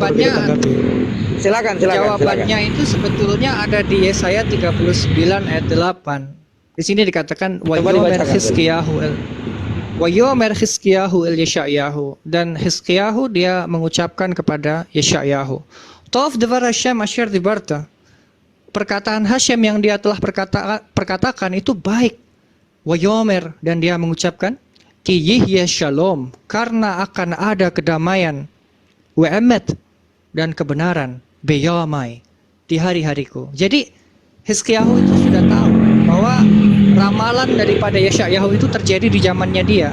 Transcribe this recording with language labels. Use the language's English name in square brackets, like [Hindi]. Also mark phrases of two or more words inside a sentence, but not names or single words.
[Indonesian] jawabannya- kita tanggapi. Silakan. Jawabannya itu sebetulnya ada di Yesaya 39 ayat 8. Di sini dikatakan Coba Wayomer dibacakan. Hizkiyahu el Yeshayahu, dan Hizkiyahu dia mengucapkan kepada Yeshayahu. [Hebrew] טוב דבר השם אשר דיברת. [Indonesian] perkataan Hashem yang dia telah perkatakan itu baik. Wayomer, dan dia mengucapkan [Hebrew] כי יהיה שלום, [Indonesian] karena akan ada kedamaian, we'emet, dan kebenaran, beyamai, di hari-hariku. Jadi Hizkiyahu itu sudah tahu bahwa ramalan daripada Yeshayahu itu terjadi di zamannya dia.